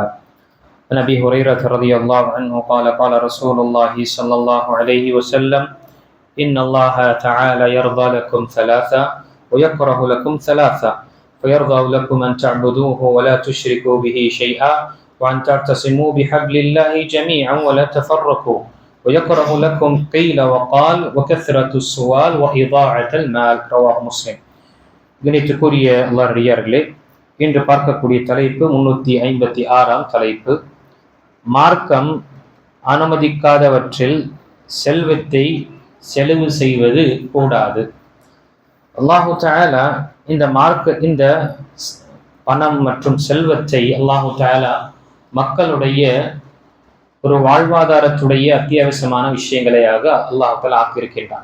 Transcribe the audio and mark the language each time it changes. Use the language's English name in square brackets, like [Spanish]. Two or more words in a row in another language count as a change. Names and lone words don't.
[Arabic] عن أبي هريرة رضي الله عنه قال قال رسول الله صلى الله عليه وسلم إن الله تعالى يرضى لكم ثلاثة ويكره لكم ثلاثة فيرضى لكم أن تعبدوه ولا تشركوا به شيئا وأن تعتصموا بحبل الله جميعا ولا تفرقوا ويكره لكم قيل وقال وكثرة السؤال وإضاعة المال. رواه مسلم. [Tamil] கணித்துக்குரிய அல்லாஹ்வியர்களே, இன்று பார்க்கக்கூடிய தலைப்பு 356 தலைப்பு. மார்க்கம் அனுமதிக்காதவற்றில் செல்வத்தை செலவு செய்வது கூடாது. [Arabic] الله تعالى [Tamil] இந்த பணம் மற்றும் செல்வத்தை [Arabic] الله تعالى [Tamil] மக்களுடைய ஒரு வாழ்வாதாரத்துடைய அத்தியாவசியமான விஷயங்களையாக [Arabic] الله تعالى [Tamil] ஆக்கியிருக்கின்றான்.